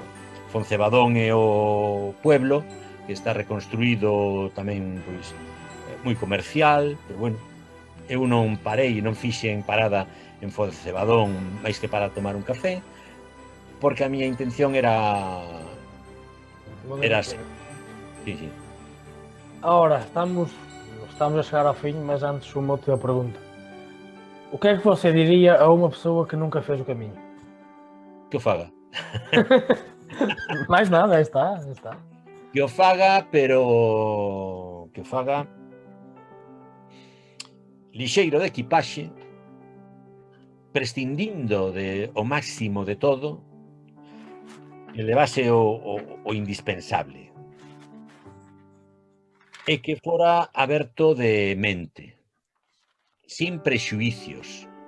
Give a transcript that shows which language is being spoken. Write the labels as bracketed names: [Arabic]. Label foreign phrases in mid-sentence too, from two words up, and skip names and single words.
[Galician] Foncebadón é o pueblo que está reconstruído tamén, pois, moi comercial, pero bueno, eu non parei, non fixen parada en Foncebadón máis que para tomar un café, porque a miña intención era así. Sí. [Portuguese] Ahora, estamos a chegar ao fim, mas antes uma outra pergunta. O que é que você diria a unha pessoa que nunca fez o caminho? [Galician] Que o faga. Mais nada, está. Que o faga, pero que o faga lixeiro de equipaxe, prescindindo de o máximo de todo, que levase o indispensable, e que fora aberto de mente, sin prexuicios.